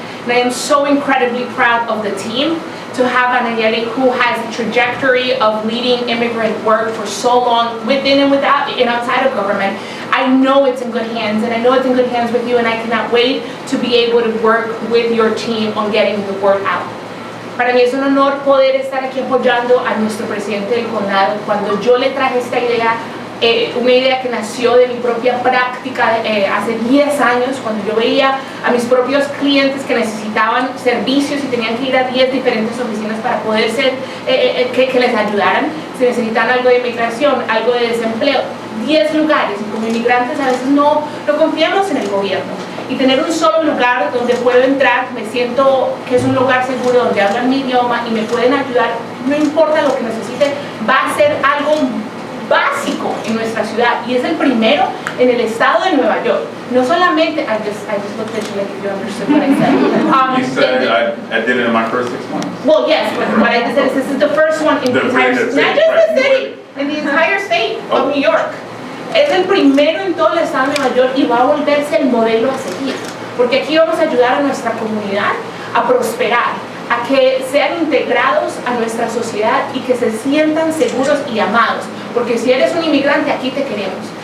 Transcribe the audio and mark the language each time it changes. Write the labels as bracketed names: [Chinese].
[English] And I am so incredibly proud of the team to have Anayeli, who has a trajectory of leading immigrant work for so long, within and without and outside of government. I know it's in good hands, and I know it's in good hands with you, and I cannot wait to be able to work with your team on getting the word out. [Spanish] Para mí es un honor poder estar aquí apoyando a nuestro presidente del condado. Cuando yo le traje esta idea, una idea que nació de mi propia práctica hace 10 años, cuando yo veía a mis propios clientes que necesitaban servicios y tenían que ir a 10 diferentes oficinas para poder que les ayudaran. Si necesitan algo de inmigración, algo de desempleo, 10 lugares, y como inmigrantes a veces no confiamos en el gobierno. Y tener un solo lugar donde puedo entrar, me siento que es un lugar seguro, donde hablan mi idioma y me pueden ayudar, no importa lo que necesite, va a ser algo básico en nuestra ciudad, y es el primero en el estado de Nueva York. No solamente, [English] I just looked at you like you understood what I said. You said I did it in my first 6 months. Well, yes, but what I just said is this is the first one in the entire city, not just the city, in the entire state of New York. [Spanish] Es el primero en todo el estado de Nueva York y va a volverse el modelo a seguir, porque aquí vamos a ayudar a nuestra comunidad a prosperar, a que sean integrados a nuestra sociedad y que se sientan seguros y amados, porque si eres un inmigrante, aquí te queremos.